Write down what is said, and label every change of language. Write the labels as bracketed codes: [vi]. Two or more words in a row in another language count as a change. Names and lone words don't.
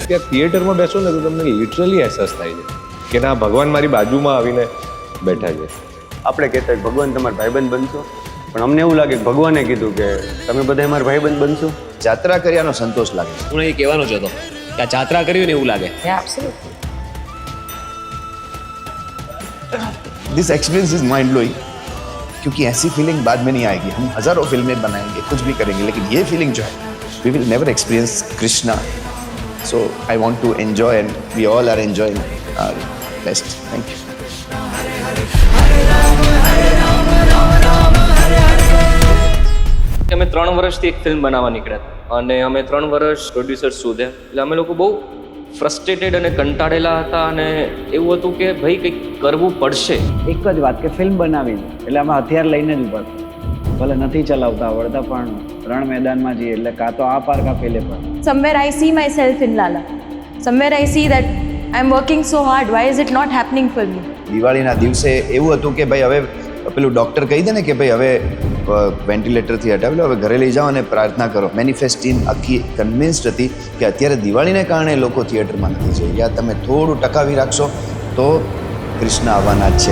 [gu] ત્યાં થિયેટરમાં બેસો ને તો તમને લિટરલી અહેસાસ થાય છે કે ના, ભગવાન મારી બાજુમાં આવીને બેઠા છે. આપણે કહેતા હોય ભગવાન તમારા ભાઈબંધ બનશો, પણ અમને એવું લાગે કે ભગવાને કીધું કે તમે બધા અમારા ભાઈબંધ બનશો. જાત્રા કર્યાનો સંતોષ લાગે. હું એ કહેવાનો જ હતો કે આ જાત્રા કર્યું ને એવું લાગે. એબ્સોલ્યુટલી. [en] this experience is mind blowing, [hi] क्योंकि ऐसी फीलिंग बाद में नहीं आएगी. हम हजारों फिल्में बनाएंगे, कुछ भी करेंगे, लेकिन ये फीलिंग जो है, [en] We will never experience Krishna. So I want to enjoy and we all are enjoying our best. Thank you. [gu] અમે 3 વર્ષથી એક ફિલ્મ બનાવવા નીકળ્યા હતા અને અમે 3 વર્ષ પ્રોડ્યુસર શોધ્યા. એટલે અમે લોકો બહુ ફ્રસ્ટ્રેટેડ અને કંટાળેલા હતા અને એવું હતું કે ભાઈ કંઈક કરવું પડશે. એક જ વાત કે ફિલ્મ બનાવી એટલે આમાં હથિયાર લઈને જ ઉભા, ભલે નથી ચલાવતા આવડતા પણ રણ મેદાનમાં જઈએ એટલે કાં તો આ પાર કાં પેલે પાર. [en] Somewhere I see myself in Lala. Somewhere I see that I'm working so hard. Why is it not happening for me? [gu] દિવાળીના દિવસે એવું હતું કે ભાઈ હવે પેલું ડૉક્ટર કહી દે ને કે ભાઈ હવે વેન્ટિલેટરથી હટાવી લો, હવે ઘરે લઈ જાઓ અને પ્રાર્થના કરો. મેનિફેસ્ટીન આખી કન્વિન્સ્ડ હતી કે અત્યારે દિવાળીને કારણે લોકો થિયેટરમાં નથી જઈ રહ્યા. તમે થોડું ટકાવી રાખશો તો કૃષ્ણ આવવાના જ છે.